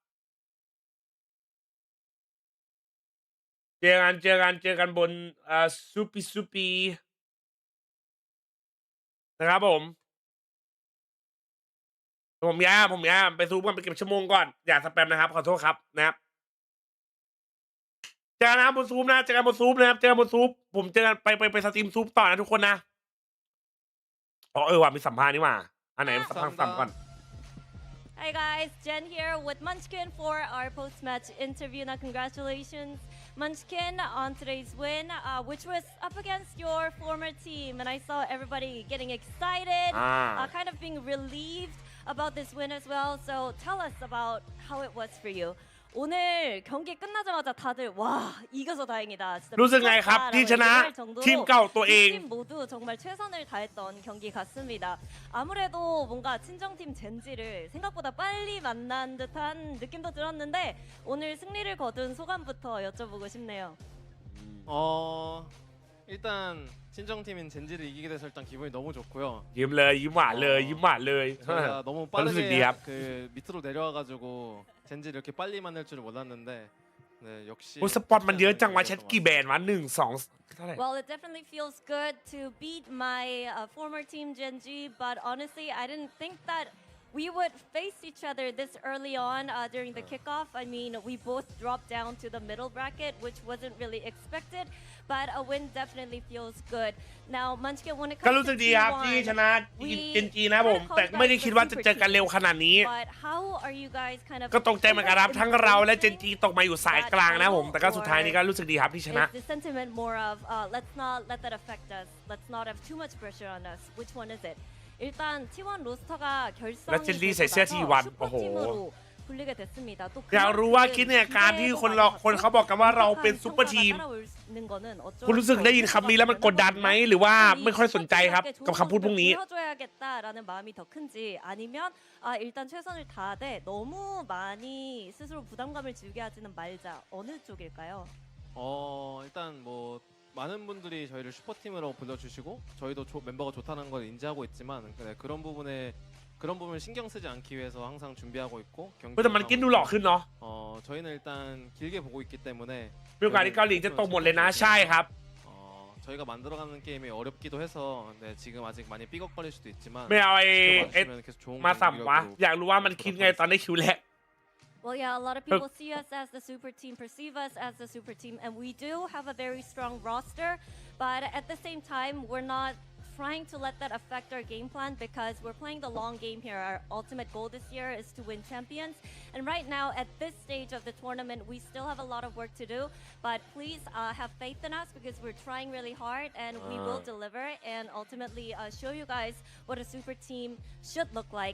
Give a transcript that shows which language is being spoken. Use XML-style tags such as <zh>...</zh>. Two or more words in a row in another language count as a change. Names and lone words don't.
<th>เจอกันบนซูปีนะครับผมย้ายไปซูปกันไปเก็บชั่วโมงก่อนอย่าสแปมนะครับขอโทษครับนะครับเจอกันนะบนซูปนะเจอกันบนซูปนะครับเจอกันบนซูปผมเจอกันไปสตรีมซูปต่อนะทุกคนนะว่ะมีสัมภาษณ์นี่หว่าอันไหนสัมก่อน</th> <en>Hi guys, Jen here with Munchkin for our post-match interview. Now, congratulations, Munchkin, on today's win, which was up against your former team. And I saw everybody getting excited, kind of being relieved about this win as well. So tell us about how it was for you.</en> <ko>오늘 경기 끝나자마자 다들 와 이겨서 다행이다. 진짜</ko> <th>รู้สึกไงครับที่ชนะทีมเก่าตัวเอง</th> <ko>팀 모두 정말 최선을 다했던 경기 같습니다. 아무래도 뭔가 친정팀 젠지를 생각보다 빨리 만난 듯한 느낌도 들었는데 오늘 승리를 거둔 소감부터 여쭤보고 싶네요. 일단 친정팀인 젠지를 이기게 돼서 일단 기분이 너무 좋고요.</ko> <th>ยิ้มหวานเลย</th> <ko>저희가 너무</ko> <th>รู้สึกดีครับ</th> <ko>빠르게 그 밑으로 내려와가지고 젠지를 이렇게 빨리 만날 줄은 몰랐는데 네, 역시</ko> <th>สปอตมันเยอะจังวะแชทกี่แบรนด์วะ1 2เท่าไหร่</th> <en>Well, it definitely feels good to beat my former team Genji, but honestly, I didn't think that we would face each other this early on during the kickoff. I mean, we both dropped down to the middle bracket, which wasn't really expected, but a win definitely feels good. Now, Munchkin, when it</en> <th>ก็</th> <en>comes</en> <th>รู้สึ</th> <en>to</en> <th>กดีครับที่ชนะเจนจีนะผมแต่ไม่ได้คิดว่าจะเจอกันเร็วขนาดนี้</th> <en>But how are you guys kind of</en> <th>ก็ตกใจเหมือนกันครับทั้งเราและเจนจีตกมาอยู่สายกลางนะผมแต่ก็สุดท้ายนี้ก็รู้สึกดีครับที่ชนะ</th> <en>Is the sentiment more of let's not let that affect us. Let's not have too much pressure on us. Which one is it?</en> <ko>일단 T1 로스터가 결성이 되고 슈퍼팀으로 불리게 됐습니다. 또</ko> <th>อยากรู้ว่าคิดในการที่คนเขาบอกกันว่าเราเป็น</th> <en>super team</en> <th>คุณรู้สึกได้ยินคำนี้แล้วมันกดดันไหมหรือว่าไม่ค่อยสนใจครับกับคำพูดพวกนี้</th> <ko>보여줘야겠다라는 마음이 더 큰지 아니면 일단 최선을 다하되 너무 많이 스스로 부담감을 주게 하지는 말자 어느 쪽일까요? 일단 뭐 많은 분들이 저희를 슈퍼팀으로 불러주시고 저희도 멤버가 좋다는 걸 인지하고 있지만 그런 부분을 신경 쓰지 않기 위해서 항상 준비하고 있고</ko> <th>แต่มันกินดูหล่อขึ้นเนาะ</th> <ko>저희는 일단 길게 보고 있기 때문에</ko> <th>มีโอกาสที่เกาหลีจะตกหมดเลยนะใช่ครับ</th> <ko>저희가 만들어가는 게임이 어렵기도 해서 네, 지금 아직 많이 삐걱거릴 수도 있지만</ko> <th>ไม่เอา</th> <ko>계속 좋은</ko> <th>มาสัมวะ</th> <ko>경기력으로</ko> <th>อยากรู้ว่ามันคิดไงตอนได้คิวแรก</th> <en>Well, yeah, a lot of people see us as the super team, perceive us as the super team, and we do have a very strong roster, but at the same time, we're not trying to let that affect our game plan because we're playing the long game here. Our ultimate goal this year is to win champions, and right now, at this stage of the tournament, we still have a lot of work to do, but please have faith in us because we're trying really hard, and we will deliver and ultimately show you guys what a super team should look like.</en>